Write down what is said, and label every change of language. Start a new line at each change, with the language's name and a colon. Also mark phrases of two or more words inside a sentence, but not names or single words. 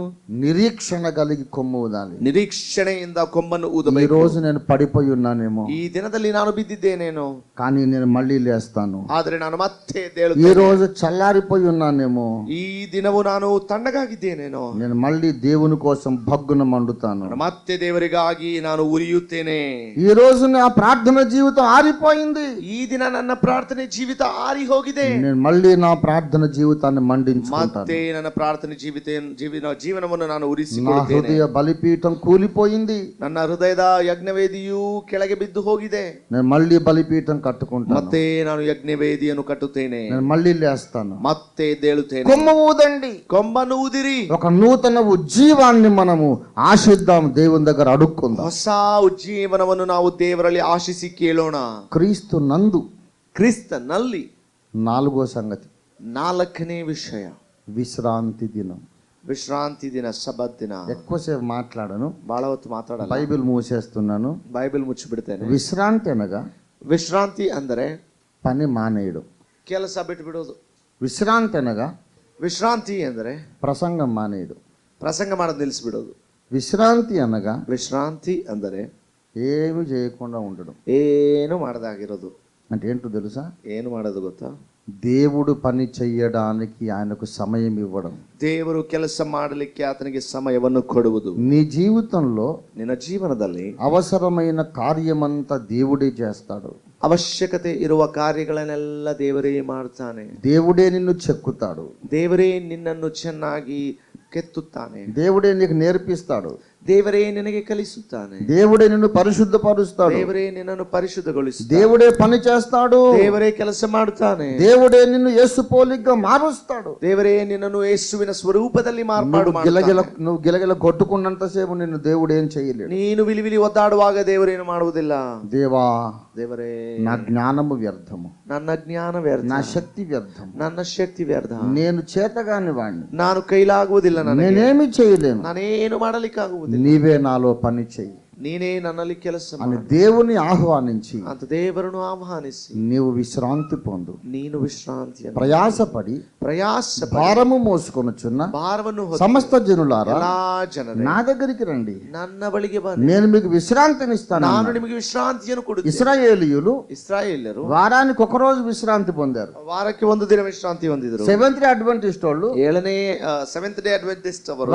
Telugu: నిరీక్షణ కలిగి కొమ్ము ఊదాలి.
Kannada: ನಿರೀಕ್ಷಣೆಯಿಂದ ಕೊಂಬನ್ನು
Telugu: ఈ
Kannada: ಊದಬೇಕು.
Telugu: రోజు నేను పడిపోయి ఉన్నానేమో,
Kannada: ಈ ದಿನದಲ್ಲಿ ನಾನು ಬಿದ್ದಿದ್ದೇನೇನೋ,
Telugu: కానీ నేను మళ్ళీ లేస్తాను.
Kannada: ಆದ್ರೆ ನಾನು ಮತ್ತೆ
Telugu: ఈ
Kannada: ಎದ್ದೇಳುತ್ತೇನೆ.
Telugu: రోజు చల్లారిపోయి ఉన్నానేమో,
Kannada: ಈ ದಿನವು ನಾನು ತಣ್ಣಗಾಗಿದ್ದೇನೇನೋ,
Telugu: నేను మళ్ళీ దేవుని కోసం భగ్గున మండుతాను.
Kannada: ನಾನು ಮತ್ತೆ ದೇವರಿಗಾಗಿ ನಾನು ಉರಿಯುತ್ತೇನೆ.
Telugu: ఈ రోజు నా ప్రార్థన జీవితం ఆరిపోయింది,
Kannada: ಈ ದಿನ ನನ್ನ ಪ್ರಾರ್ಥನೆ ಜೀವಿತ ಆರಿ ಹೋಗಿದೆ.
Telugu: నేను మళ్ళీ నా ప్రార్థన జీవితాన్ని మండించుకుంటాను.
Kannada: ಮತ್ತೆ ನನ್ನ ಪ್ರಾರ್ಥನೆ ಜೀವನವನ್ನು ನಾನು
Telugu: నా
Kannada: ಉರಿಸಿಕೊಳ್ಳುತ್ತೇನೆ.
Telugu: హృదయ బలిపీఠం కూలిపోయింది,
Kannada: ನನ್ನ ಹೃದಯದ ಯಜ್ಞವೇದಿಯು ಕೆಳಗೆ ಬಿದ್ದು ಹೋಗಿದೆ.
Telugu: నేను మళ్ళీ బలిపీఠం కట్టుకుంటాను.
Kannada: ಮತ್ತೆ ನಾನು ಯಜ್ಞವೇದಿಯನ್ನು ಕಟ್ಟುತ್ತೇನೆ.
Telugu: నేను మళ్ళీ లేస్తాను.
Kannada: ಮತ್ತೆ ಎದ್ದೇಳುತ್ತೇನೆ.
Telugu: కొమ్ము ఊదండి,
Kannada: ಕೊಂಬನ್ನು ಊದಿರಿ.
Telugu: ఒక నూతన ఉజ్జీవాన్ని మనము ఆశిద్దాం, దేవుని దగ్గర అడుక్కుందాం.
Kannada: ಹೊಸ ಉಜ್ಜೀವನವನ್ನು ನಾವು ದೇವರಲ್ಲಿ ಆಶಿಸಿ ಕೇಳೋಣ.
Telugu: క్రీస్తు నందు
Kannada: ಕ್ರಿಸ್ತನಲ್ಲಿ
Telugu: నాలుగో సంగతి,
Kannada: ನಾಲ್ಕನೇ ವಿಷಯ
Telugu: విశ్రాంతి దినం.
Kannada: ವಿಶ್ರಾಂತಿ ದಿನ, ಸಬ್ಬತ್ ದಿನ.
Telugu: ఎక్కువసేపు మాట్లాడను,
Kannada: ಬಹಳ ಹೊತ್ತು ಮಾತಾಡಲ್ಲ,
Telugu: బైబిల్ మూసేస్తున్నాను.
Kannada: ಬೈಬಲ್ ಮುಚ್ಚಿಬಿಡ್ತೇನೆ.
Telugu: విశ్రాంతి అనగా
Kannada: ವಿಶ್ರಾಂತಿ ಅಂದರೆ
Telugu: పని మానేయడం.
Kannada: ಕೆಲಸ ಬಿಟ್ಟು ಬಿಡೋದು.
Telugu: విశ్రాంతి అనగా
Kannada: ವಿಶ್ರಾಂತಿ ಅಂದರೆ
Telugu: ప్రసంగం మానేయడం.
Kannada: ಪ್ರಸಂಗ ಮಾಡೋದು ನಿಲ್ಲಿಸ್ಬಿಡೋದು.
Telugu: విశ్రాంతి అనగా
Kannada: ವಿಶ್ರಾಂತಿ ಅಂದರೆ
Telugu: ఏమి చేయకుండా ఉండడం.
Kannada: ಏನು ಮಾಡದಾಗಿರೋದು.
Telugu: అంటే ఏంటో తెలుసా?
Kannada: ಏನು ಮಾಡೋದು ಗೊತ್ತಾ?
Telugu: దేవుడు పని చెయ్యడానికి ఆయనకు సమయం ఇవ్వడం.
Kannada: ದೇವರು ಕೆಲಸ ಮಾಡಲಿಕ್ಕೆ ಆತನಿಗೆ ಸಮಯವನ್ನು ಕೊಡುವುದು.
Telugu: నీ జీవితంలో
Kannada: ನಿನ್ನ ಜೀವನದಲ್ಲಿ
Telugu: అవసరమైన కార్యమంతా దేవుడే చేస్తాడు.
Kannada: ಅವಶ್ಯಕತೆ ಇರುವ ಕಾರ್ಯಗಳನ್ನೆಲ್ಲ ದೇವರೇ ಮಾಡ್ತಾನೆ.
Telugu: దేవుడే నిన్ను చెక్కుతాడు.
Kannada: ದೇವರೇ ನಿನ್ನನ್ನು ಚೆನ್ನಾಗಿ ಕೆತ್ತುತ್ತಾನೆ.
Telugu: దేవుడే నీకు నేర్పిస్తాడు.
Kannada: ದೇವರೇ ನಿನಗೆ ಕಲಿಸುತ್ತಾನೆ.
Telugu: దేవుడే నిన్ను పరిశుద్ధపరుస్తాడు.
Kannada: ದೇವರೇ ನಿನ್ನನ್ನು ಪರಿಶುದ್ಧಗೊಳಿಸುತ್ತಾನೆ.
Telugu: దేవుడే పని చేస్తాడు.
Kannada: ದೇವರೇ ಕೆಲಸ ಮಾಡುತ್ತಾನೆ.
Telugu: దేవుడే నిన్ను యేసు పోలికగా మారుస్తాడు.
Kannada: ದೇವರೇ ನಿನ್ನನ್ನು ಯೇಸುವಿನ ಸ್ವರೂಪದಲ್ಲಿ ಮಾರ್ಪಾಡು
Telugu: నువ్వు గిలగిల కొట్టుకున్నంతసేపు నిన్ను దేవుడు ఏం చేయలేడు.
Kannada: ನೀನು ವಿಲಿವಿಲಿ ಒದ್ದಾಡುವಾಗ ದೇವರೇನು ಮಾಡುವುದಿಲ್ಲ.
Telugu: దేవా,
Kannada: ದೇವರೇ
Telugu: నా జ్ఞానము వ్యర్థము,
Kannada: ನನ್ನ ಜ್ಞಾನ ವ್ಯರ್ಥ,
Telugu: నా శక్తి వ్యర్థము,
Kannada: ನನ್ನ ಶಕ್ತಿ ವ್ಯರ್ಥ,
Telugu: నేను చేతగాని వాడిని,
Kannada: ನಾನು ಕೈಲಾಗುವುದಿಲ್ಲ,
Telugu: నేనేమి చేయలేను,
Kannada: ನಾನೇನು ಮಾಡಲಿಕ್ಕಾಗುವುದಿಲ್ಲ,
Telugu: నీవే నాలో పని చెయ్యి
Kannada: ನೀನೇ ನನ್ನಲ್ಲಿ ಕೆಲಸ
Telugu: అని
Kannada: ಮಾಡು
Telugu: దేవుని ఆహ్వానించి
Kannada: ಅಂತ ದೇವರನ್ನು ಆಹ್ವಾನಿಸಿ
Telugu: నీవు విశ్రాంతి పొందు.
Kannada: ನೀನು ವಿಶ್ರಾಂತಿಯನ್ನು
Telugu: ప్రయాసపడి
Kannada: ಪ್ರಯಾಸ
Telugu: భారము మోసుకొనుచున్న
Kannada: ಭಾರವನ್ನು ಹೊತ್ತು
Telugu: సమస్త జనులారా
Kannada: ಎಲ್ಲಾ ಜನರೇ
Telugu: నా దగ్గరికి రండి,
Kannada: ನನ್ನ ಬಳಿಗೆ ಬನ್ನಿ,
Telugu: నేను మీకు విశ్రాంతినిస్తాను.
Kannada: ನಾನು నిಮಗೆ ವಿಶ್ರಾಂತಿಯನ್ನು ಕೊಡುತ್ತೇನೆ.
Telugu: ఇశ్రాయేలీయులు
Kannada: ಇಸ್ರಾಯೇಲ್ಯರು
Telugu: వారానికి ఒక రోజు విశ్రాంతి పొందారు.
Kannada: ವಾರಕ್ಕೆ ಒಂದು ದಿನ ವಿಶ್ರಾಂತಿ ಹೊಂದಿದರು.
Telugu: సెవెంత్ డే అడ్వెంటిస్ట్ వాళ్ళు
Kannada: ಸೆವೆಂತ್ ಡೇ ಅಡ್ವೆಂಟಿಸ್ಟ್ ಅವರು